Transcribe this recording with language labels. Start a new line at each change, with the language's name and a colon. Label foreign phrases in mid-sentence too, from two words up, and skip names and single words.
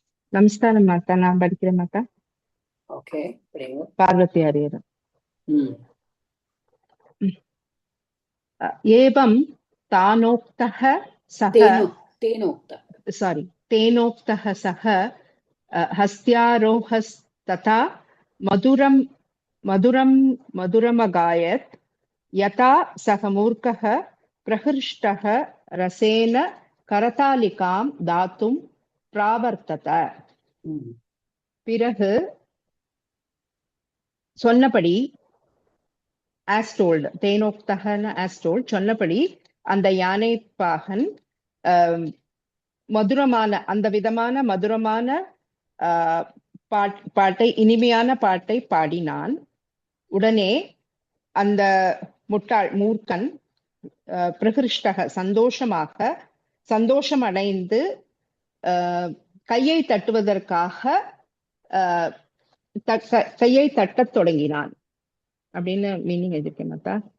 Tamil: நமஸ்காரம் மாதா, நான் படிக்கிறேன் மாதா. ஓகே, படிங்க. பார்வதி ஹரியர். ம்.
Sanskrit: एवम् तानोक्तः सह तेनोक्तः सः हस्त्यारोहस्तथा मधुरमगायत् यथा सः मूर्खः प्रहृष्टः रसेन करतालिकां दातुं प्रावर्तत.
Tamil: பிறகு சொன்னபடி
English: as told,
Tamil: தேனோக்தகன
English: as told,
Tamil: சொன்னபடி அந்த யானை பாகன் மதுரமான அந்த விதமான மதுரமான பாட்டை, இனிமையான பாட்டை பாடினான். உடனே அந்த மூர்க்கன் பிரகிருஷ்டக சந்தோஷமடைந்து கையை தட்டுவதற்காக கையை தட்டத் தொடங்கினான் அப்படின்னு மீனிங் எதிர்க்க மாட்டா.